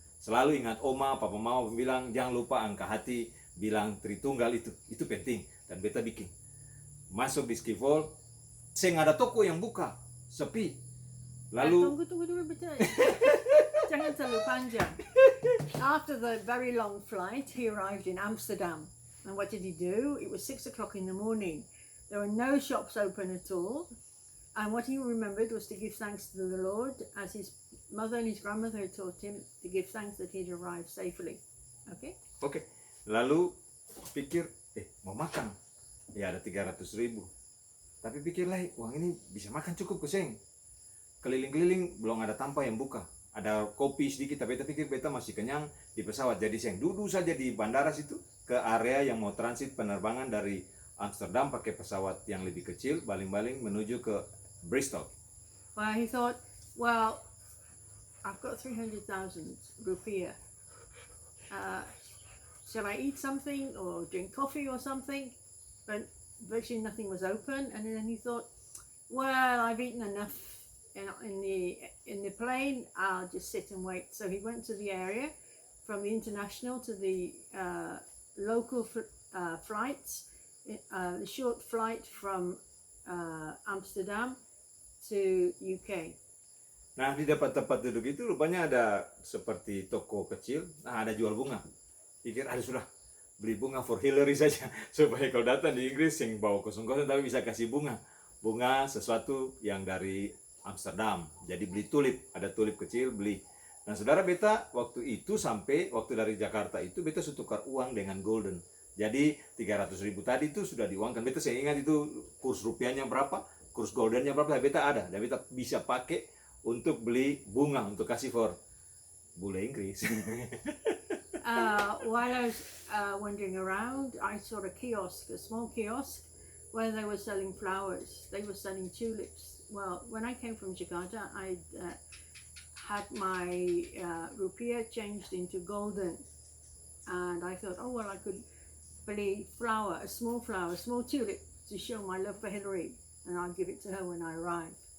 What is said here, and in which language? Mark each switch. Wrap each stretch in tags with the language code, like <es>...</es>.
<id>Selalu ingat oma, papa mama bilang jangan lupa angka hati, bilang Tritunggal itu penting. Dan beta bikin. Masuk di Schiphol, saya nggak ada toko yang buka, sepi. Lalu tunggu betul. Jangan terlalu panjang.</id> <en>After the very long flight, he arrived in Amsterdam. And what did he do? It was 6 o'clock in the morning. There were no shops open at all. And what he remembered was to give thanks to the Lord, as his mother and his grandmother had taught him to give thanks that he'd arrived safely. Okay?</en> <id>Lalu pikir, mau makan. Ya ada 300.000. Tapi pikirlah, uang ini bisa makan cukup kuseng. Keliling-keliling belum ada tanpa yang buka. Ada kopi sedikit, tapi pikir beta masih kenyang di pesawat. Jadi seng duduk saja di bandara situ ke area yang mau transit penerbangan dari Amsterdam pakai pesawat yang lebih kecil, baling-baling menuju ke Bristol.</id> <en>Well, he thought, I've got 300,000 rupiah. Shall I eat something or drink coffee or something? But virtually nothing was open. And then he thought, well, I've eaten enough in the plane, I'll just sit and wait. So he went to the area from the international to the local flights, the short flight from Amsterdam to UK.</en> <id>Nah, di tempat duduk itu rupanya ada seperti toko kecil. Nah, ada jual bunga. Pikir, sudah beli bunga for Hillary saja supaya kalau datang di Inggris yang bawa kosong-kosong tapi bisa kasih bunga sesuatu yang dari Amsterdam. Jadi beli tulip, ada tulip kecil beli. Nah, saudara, beta waktu itu sampai waktu dari Jakarta itu beta sudah tukar uang dengan golden. Jadi 300.000 tadi itu sudah diuangkan. Beta saya ingat itu kurs rupiahnya berapa, kurs goldennya berapa, beta ada. Dan beta bisa pakai untuk beli bunga untuk kasih for Bule Inggris.</id> <en>While I was wandering around, I saw a small kiosk, where they were selling flowers. They were selling tulips. Well, when I came from Jakarta, I had my rupiah changed into golden, and I thought, oh well, I could beli a small tulip to show my love for Hillary, and I'll give it to her when I arrive.</en>